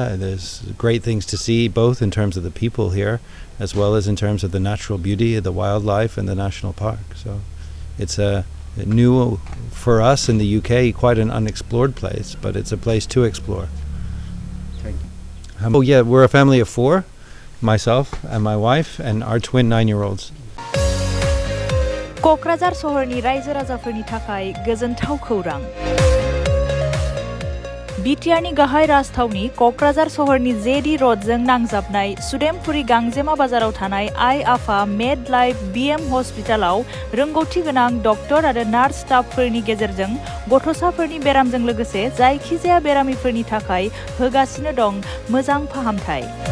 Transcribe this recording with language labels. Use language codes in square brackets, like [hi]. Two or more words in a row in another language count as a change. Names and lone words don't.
[en] There's great things to see, both in terms of the people here as well as in terms of the natural beauty, the wildlife and the national park. So it's a new, for us in the UK, quite an unexplored place, but it's a place to explore. Thank you. Oh yeah, we're a family of 4, myself and my wife and our twin 9-year-olds. [brx] क'क्राझार सहरनि रायजो राजाफोरनि थाखाय गोजोनथाव खौरां। बिटिआरनि गाहाय राजथावनि क'क्राझार सहरनि जेडी र'डजों नांजाबनाय सुदेमपुरी गांजेमा बाजाराव थानाय आइ आफा मेड लाइफ BM हस्पिटालाव रोंगौथि गोनां डक्टर आरो नार्स स्टाफफोरनि गेजेरजों गथ'साफोरनि बेरामजों लोगोसे जायखिजाया बेरामिफोरनि थाखाय होगासिनो दं मोजां फाहामथाय।